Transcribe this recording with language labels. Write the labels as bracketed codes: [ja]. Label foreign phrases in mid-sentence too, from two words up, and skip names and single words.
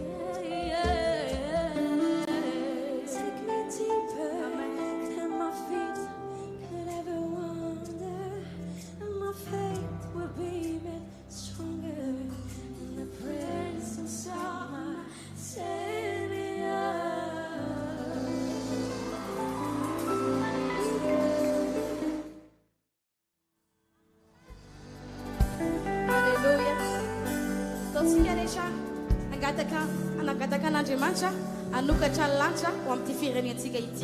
[en] Take me deeper than my feet could ever wander, and my faith will be made stronger in the presence of my Savior. Haleluya. [mg] Totsika rehetra anagataka an'Andriamanitra anokatra ny lanitra ho amin'ity firenentsika ity.